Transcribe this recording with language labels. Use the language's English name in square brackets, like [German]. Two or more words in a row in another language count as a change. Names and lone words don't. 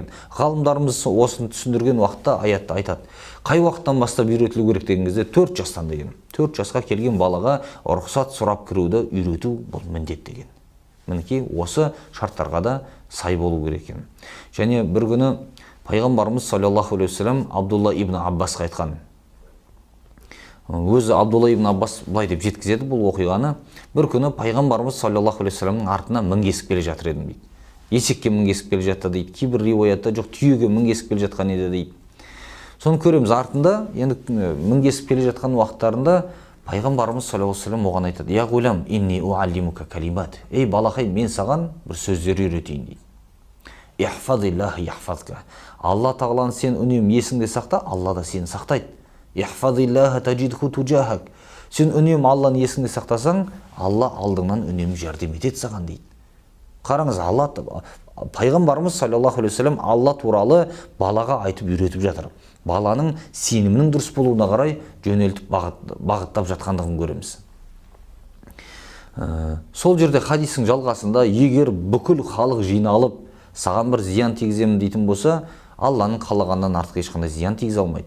[Kazakh] Ғалымдарымыз осыны түсіндірген уақытта аятта айтады: қай уақыттан бастап үйретілу керек деген кезде 4 жастан деген. 4 жасқа келген балаға рұқсат сұрап кіруді үйрету бұл міндет деген. Мінекей осы шарттарға да сай болу керек екен. Және бір күні пайғамбарымыз [Arabic] صلى الله عليه وسلم [Kazakh] Абдулла ибн Аббасқа айтқан. Өзі Абдулла ибн Аббас былай деп жеткізеді бұл оқиғаны: бір күні пайғамбарымыз [Arabic] صلى الله عليه وسلم [Kazakh] артына мінгесіп келе жатыр едім дейді. Есекке мінгесіп келе жатты дейді. Кейбір риуаятта жоқ, түйеге мінгесіп келе жатқан еді дейді. Соны көреміз, артында енді мінгесіп келе жатқан уақыттарында пайғамбарымыз [Arabic] صلى الله عليه وسلم [Kazakh] оған айтады: [Arabic] يا غلام إني أعلمك كلمات, [Kazakh] ей балақай, мен саған бір сөздер үйретейін дейді. [Arabic] احفظ الله يحفظك, [Kazakh] Алла тағаланы сен үнемі есіңде сақта, Алла да сені сақтайды. [Arabic] احفظ الله تجده تجاهك, [Kazakh] сен үнемі Алланы есіңде сақтасаң, Алла алдыңнан үнемі жәрдем етеді саған дейді. Қараңыз, пайғамбарымыз [Arabic] صلى الله عليه وسلم [Kazakh] Алла туралы балаға айтып үйретіп жатыр. Баланың сенімінің дұрыс болуына қарай жөнелтіп бағыттап жатқандығын көреміз. Сол жерде хадистің жалғасында, егер бүкіл халық жиналып саған бір зиян тигіземін дейтін болса, Алланың қалағаннан артық ешқандай зиян тигізе алмайды.